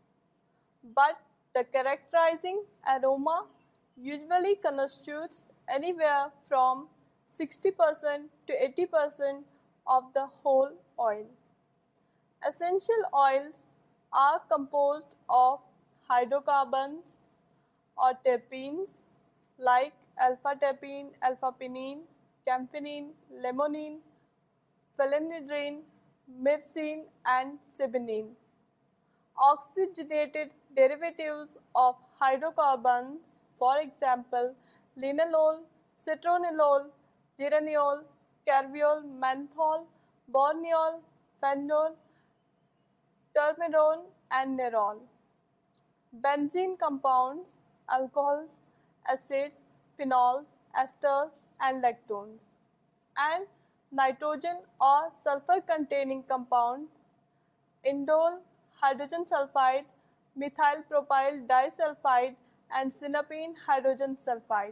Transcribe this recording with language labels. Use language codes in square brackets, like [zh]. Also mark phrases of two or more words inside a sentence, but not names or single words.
[en] But the characterizing aroma usually constitutes anywhere from 60% to 80% of the whole oil. Essential oils are composed of hydrocarbons or terpenes like alpha-terpene, alpha-pinene, camphinine, limonene, phenylidene, myrcene, and cypionine. Oxygenated derivatives of hydrocarbons, for example, linalool, citronellol, geraniol, carbiol, menthol, borneol, phenol, terpinone, and nerol. Benzene compounds, alcohols, acids, phenols, esters, and lactones. And nitrogen or sulfur containing compounds, indole, hydrogen sulfide, methyl propyl disulfide, and synapene hydrogen sulfide.